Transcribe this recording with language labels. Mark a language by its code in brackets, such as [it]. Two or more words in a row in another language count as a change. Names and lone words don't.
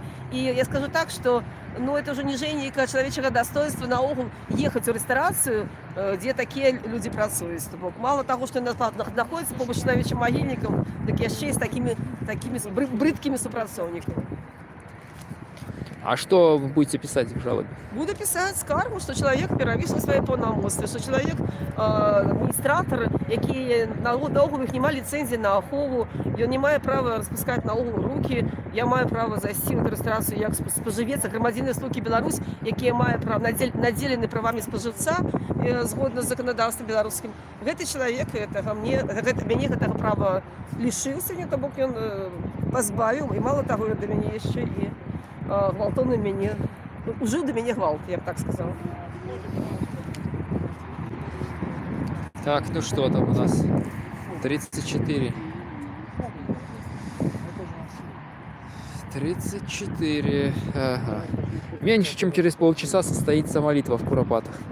[be] І я скажу так, што это ўжо ніжэй нейкага чалавечага дастоинства наогул ехаць у рэстарацыю, дзе такія людзі працуюць. Бок мала таго, што знаходзіцца побач з чалавечым магільнікам, дык яшчэ з такімі брыдкімі супрацоўнікамі. [ru] А что вы будете писать в жалобе? Буду писать скаргу, что человек [be] перавысіў свае паўнамоцтвы, [ru] что человек [be] адміністратор, які наогул іх не мае ліцэнзіі на ахову, ён не мае права распускаць наогул рукі, я маю права зайсці ў рэгістрацыю як спажывец, грамадзянин Рэспублікі Беларусь, якія мае права надзелены правамі спажыўца згодна з заканадаўствам беларускім. Гэты чалавек мяне гэтага права лішыўся, не то бок ён пазбавіў, і мала таго, да мяне яшчэ і гвалтоўна мяне, ужыў да мяне гвалт, я б так сказала. [ru] Так, ну что там у нас? 34. 34. Ага. Меньше, чем через полчаса состоится молитва в Куропатах.